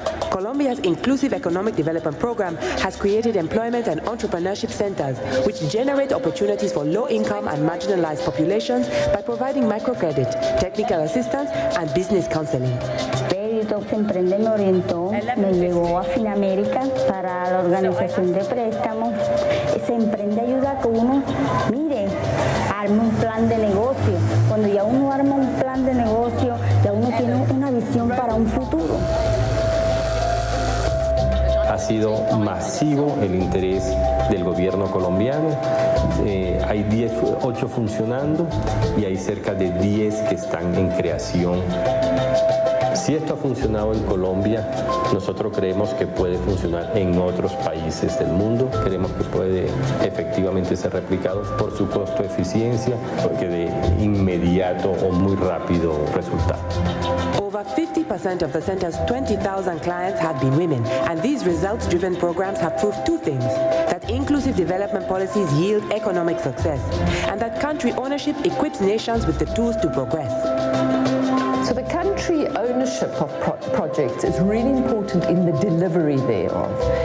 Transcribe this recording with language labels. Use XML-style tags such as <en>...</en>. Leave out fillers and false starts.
<en>Colombia's Inclusive Economic Development Program has created employment and entrepreneurship centers which generate opportunities for low-income and marginalized populations by providing microcredit, technical assistance, and business counseling.</en> <es>Se Emprende me orientó, me llevó a Finamérica para la organización de préstamos. Se Emprende ayuda a que uno, mire, arme un plan de negocio. Cuando ya uno arma un plan de negocio, ya uno tiene una visión para un futuro. Ha sido masivo el interés del gobierno colombiano. Hay 8 funcionando y hay cerca de 10 que están en creación. Si esto ha funcionado en Colombia, nosotros creemos que puede funcionar en otros países del mundo. Creemos que puede efectivamente ser replicado por su costo-eficiencia, porque de inmediato o muy rápido resultado.</es> <en>Over 50% of the center's 20,000 clients have been women, and these results-driven programs have proved two things: that inclusive development policies yield economic success, and that country ownership equips nations with the tools to progress. So the country ownership of projects is really important in the delivery thereof.</en>